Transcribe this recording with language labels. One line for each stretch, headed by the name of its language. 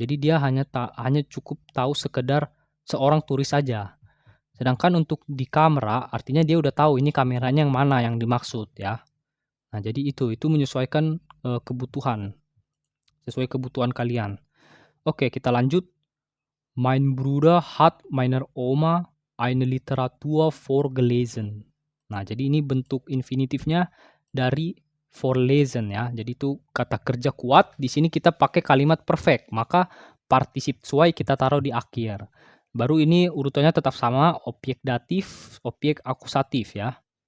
Indonesian: Jadi dia hanya cukup tahu sekedar seorang turis saja. Sedangkan untuk di kamera artinya dia udah tahu ini kameranya yang mana yang dimaksud ya. Nah, jadi itu menyesuaikan kebutuhan, sesuai kebutuhan kalian. Oke, kita lanjut.
German: Mein Bruder hat meiner Oma eine Literatur vorgelesen.
Indonesian: Nah, jadi ini bentuk infinitifnya dari vorlesen ya. Jadi itu kata kerja kuat. Di sini kita pakai kalimat perfect, maka particip zwei kita taruh di akhir. Baru ini urutannya tetap sama, objek datif, objek akusatif ya.